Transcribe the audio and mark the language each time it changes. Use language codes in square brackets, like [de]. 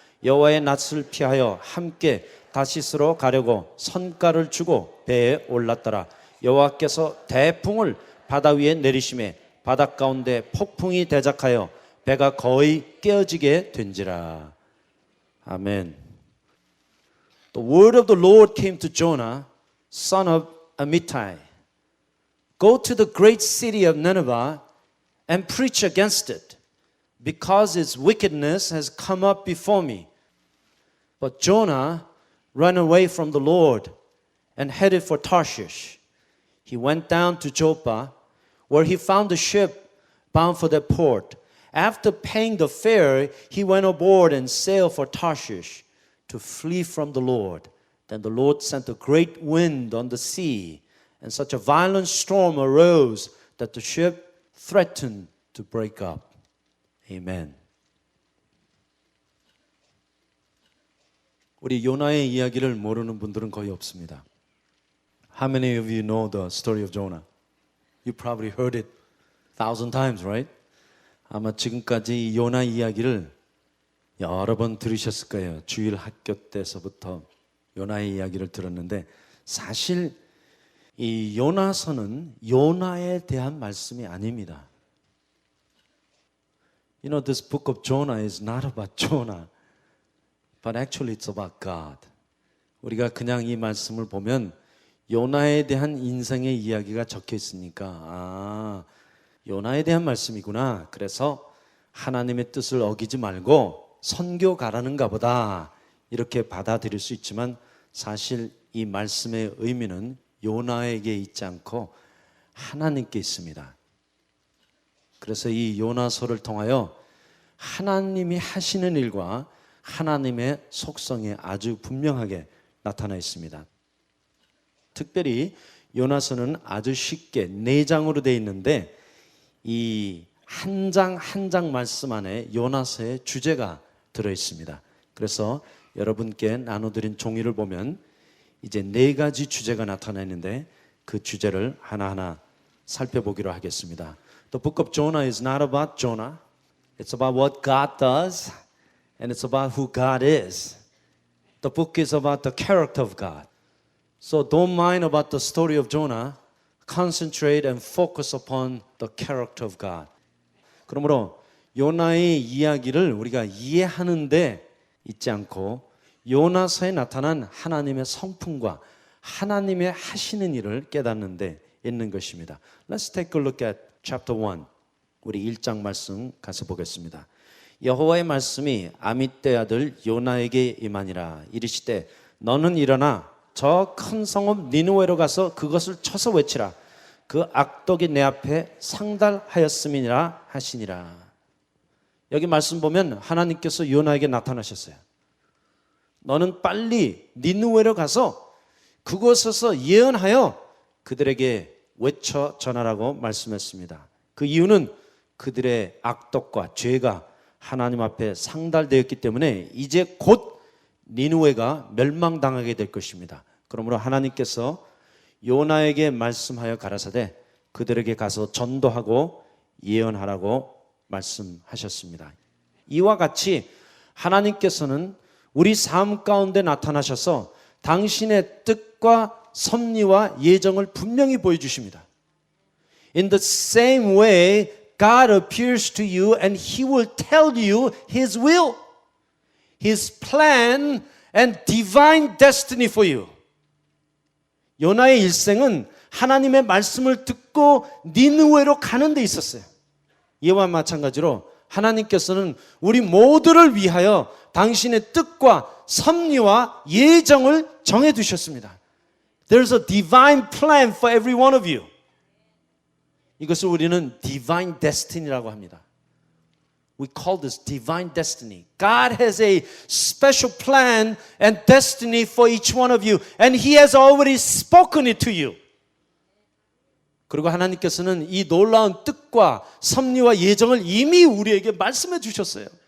[ko] 여호와의 낯을 피하여 함께 다시스로 가려고 선가를 주고 배에 올랐더라. 여호와께서 대풍을 바다 위에 내리심에 바닷 가운데 폭풍이 대작하여 배가 거의 깨어지게 된지라. 아멘. [en] The word of the Lord came to Jonah, son of Amittai. Go to the great city of Nineveh and preach against it, because its wickedness has come up before me. But Jonah ran away from the Lord and headed for Tarshish. He went down to Joppa, where he found a ship bound for that port. After paying the fare, he went aboard and sailed for Tarshish to flee from the Lord. Then the Lord sent a great wind on the sea, and such a violent storm arose that the ship threatened to break up. Amen. [ko] 우리 요나의 이야기를 모르는 분들은 거의 없습니다. [en] How many of you know the story of Jonah? You probably heard it 1,000 times, right? [ko] 아마 지금까지 이 요나 이야기를 여러 번 들으셨을 거예요. 주일 학교 때서부터 요나의 이야기를 들었는데, 사실 이 요나서는 요나에 대한 말씀이 아닙니다. [en] You know, this book of Jonah is not about Jonah, but actually it's about God. [ko] 우리가 그냥 이 말씀을 보면 요나에 대한 인생의 이야기가 적혀 있으니까 요나에 대한 말씀이구나. 그래서 하나님의 뜻을 어기지 말고 선교 가라는가 보다, 이렇게 받아들일 수 있지만, 사실 이 말씀의 의미는 요나에게 있지 않고 하나님께 있습니다. 그래서 이 요나서를 통하여 하나님이 하시는 일과 하나님의 속성이 아주 분명하게 나타나 있습니다. 특별히 요나서는 아주 쉽게 4장으로 되어 있는데, 이 한 장 한 장 말씀 안에 요나서의 주제가 들어 있습니다. 그래서 여러분께 나눠드린 종이를 보면 이제 4가지 주제가 나타나 있는데, 그 주제를 하나하나 살펴보기로 하겠습니다. [en] The book of Jonah is not about Jonah. It's about what God does, and it's about who God is. The book is about the character of God. So don't mind about the story of Jonah. Concentrate and focus upon the character of God. [ko] 그러므로 요나의 이야기를 우리가 이해하는데 있지 않고 요나서에 나타난 하나님의 성품과 하나님의 하시는 일을 깨닫는 데 있는 것입니다. [en] Let's take a look at chapter 1. [ko] 우리 1장 말씀 가서 보겠습니다. 여호와의 말씀이 아미떼 아들 요나에게 임하니라. 이르시되 너는 일어나 저 큰 성읍 니느웨로 가서 그것을 쳐서 외치라. 그 악독이 내 앞에 상달하였음이니라 하시니라. 여기 말씀 보면 하나님께서 요나에게 나타나셨어요. 너는 빨리 니느웨로 가서 그곳에서 예언하여 그들에게 외쳐 전하라고 말씀했습니다. 그 이유는 그들의 악독과 죄가 하나님 앞에 상달되었기 때문에 이제 곧 니느웨가 멸망당하게 될 것입니다. 그러므로 하나님께서 요나에게 말씀하여 가라사대 그들에게 가서 전도하고 예언하라고 말씀하셨습니다. 이와 같이 하나님께서는 우리 삶 가운데 나타나셔서 당신의 뜻과 섭리와 예정을 분명히 보여주십니다. [en] In the same way, God appears to you and He will tell you His will, His plan and divine destiny for you. [ko] 요나의 일생은 하나님의 말씀을 듣고 니느웨로 가는 데 있었어요. 이와 마찬가지로 하나님께서는 우리 모두를 위하여 당신의 뜻과 섭리와 예정을 정해 두셨습니다. [en] There's a divine plan for every one of you. [ko] 이것을 우리는 divine destiny라고 합니다. [en] We call this divine destiny. God has a special plan and destiny for each one of you, and He has already spoken it to you. [ko] 그리고 하나님께서는 이 놀라운 뜻과 섭리와 예정을 이미 우리에게 말씀해 주셨어요.